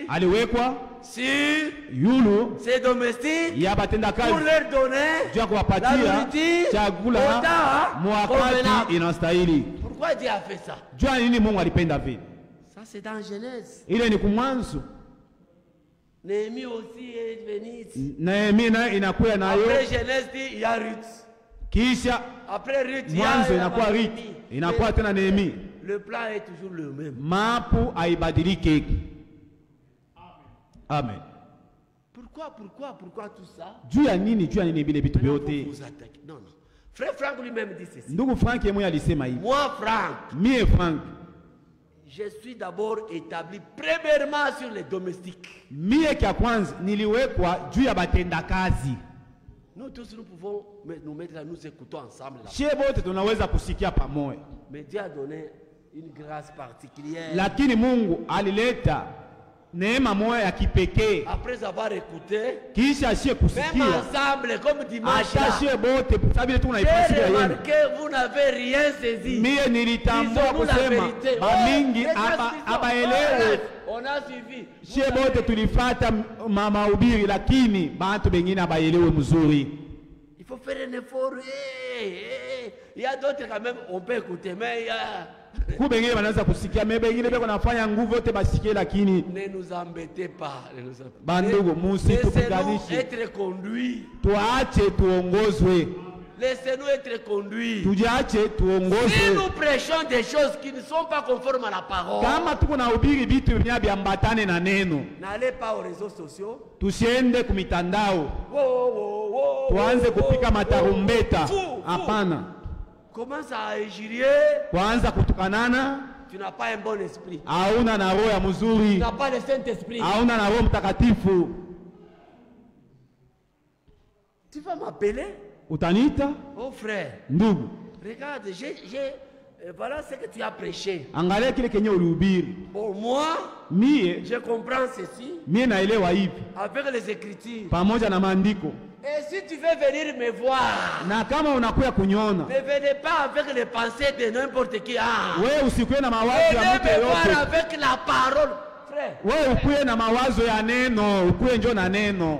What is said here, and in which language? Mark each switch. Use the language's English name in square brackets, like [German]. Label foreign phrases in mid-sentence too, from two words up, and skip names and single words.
[Swahili] aliwekwa [French] sur [Swahili] yulu [French] ses domestiques [Swahili] ya batenda kazi [French] pour leur donner [Swahili] jua kuwapatia chakula mwakati inastahili. [French] Pourquoi Dieu a fait ça? [Swahili] Jua nini Mungu alipenda vile? [French] Ça c'est dans Genèse. [Swahili] Ile ni kumwanzo. [French] Néhémie aussi est venu ici. [Swahili] Néhémie na inakuya nayo. [French] Après Genèse il y a Ruth. [Swahili] Kisha [French] après Ruth [Swahili] mwanzo inakuwa Ruth. Inakuwa tena Néhémie. [French] Le plan est toujours le même. [Swahili] Mapu haibadiliki. Amen. [French] Pourquoi tout ça? [Swahili] Juu ya nini vile vitu vyote? [French] Non. Frère Frank lui-même dit ceci. [Swahili] Ndugu Frank yeye alisema hivi. [French] Moi Frank. [Swahili] Mie Frank. [French] Je suis d'abord établi premièrement sur les domestiques. [Swahili] Mie kia kwanza niliwekwa juu ya batenda kazi. [French] Nous tous nous pouvons nous mettre là, nous écoutons ensemble là. [Swahili] Shie bote tunaweza kusikia pamoja. [French] Mais Dieu a donné une grâce particulière. [Swahili] Lakini Mungu alileta neema moja ya kipekee. [French] Après avoir écouté, [Swahili] kisha shie kusikia. [French] Même ensemble comme dimanche là. [Swahili] Shie bote sababu tunaifasiria yeye. [French] Remarquez, vous n'avez rien saisi. [Swahili] Mie nilitambua kusema bamingi abaelewe. [French] On a suivi. [Swahili] Shie bote tulifata mahubiri lakini bantu bengine abaelewe mzuri. [French] Il faut faire un effort. Il y a d'autres quand même on peut écouter mais il y a [Swahili] kubengine wanaanza kusikia mebengine beko nafanya nguvu yote basikie lakini [French] ne nous embêtez pas. [Swahili] Bandugu musitupiganishe. [French] Être conduit. [Swahili] Tuache tuongozwe. [French] Laissez-nous être conduits. [Swahili] Tujiache tuongozwe. [French] Si nous prêchons des choses qui ne sont pas conformes à la parole. [Swahili] Kama tuko na ubiri vitu vinavyoambatane na neno. [French] N'allez pas aux réseaux sociaux. [Swahili] Tusiende kumitandao. Tuanze kupika matarumbeta. Hapana. [French] Commence à injurier. [Swahili] Kuanza kutukanana. [French] Tu n'as pas un bon esprit. [Swahili] Hauna na roho ya mzuri. [French] Tu n'as pas le Saint-Esprit. [Swahili] Hauna na roho mtakatifu. [French] Tu vas m'appeler? [Swahili] Utanita? [French] Oh frère. [Swahili] Ndugu. [French] Regarde, voilà ce que tu as prêché. [Swahili] Angalia kile kenye ulihubiri. [French] Pour moi, [Swahili] mie [French] je comprends ceci. [Swahili] Mie naelewa hivi. [French] Avec les écritures. [Swahili] Pamoja na maandiko. [French] Et si tu veux venir me voir, [Swahili] na kama unakuya kunyona, [French] ne venez pas avec les pensées de n'importe qui. [Swahili] Wewe usikuwe na mawazo ya mtu yote. [French] Voir avec la parole, frère. [Swahili] Wewe ukuwe na mawazo ya neno, ukuwe njo na neno.